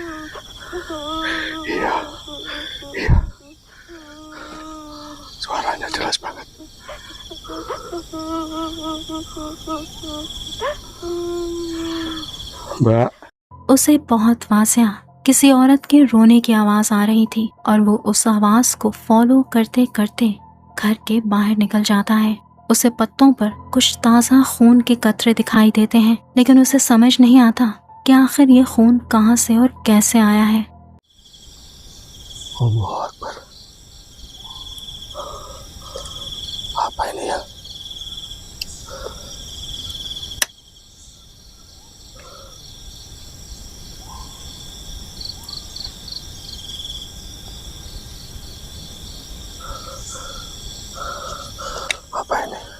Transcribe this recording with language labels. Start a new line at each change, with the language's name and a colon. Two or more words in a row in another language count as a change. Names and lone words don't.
Indonesian: Iya, iya. Suaranya jelas banget. Mbak.
Hindi: उसे बहुत वाज़ेह किसी औरत के रोने की आवाज आ रही थी और वो उस आवाज को फॉलो करते करते घर के बाहर निकल जाता है। उसे पत्तों पर कुछ ताज़ा खून के कतरे दिखाई देते हैं, लेकिन उसे समझ नहीं आता कि आखिर ये खून कहाँ से और कैसे आया है।
Arabic: الله أكبر.
Indonesian: Apa ini ya? Apa ini?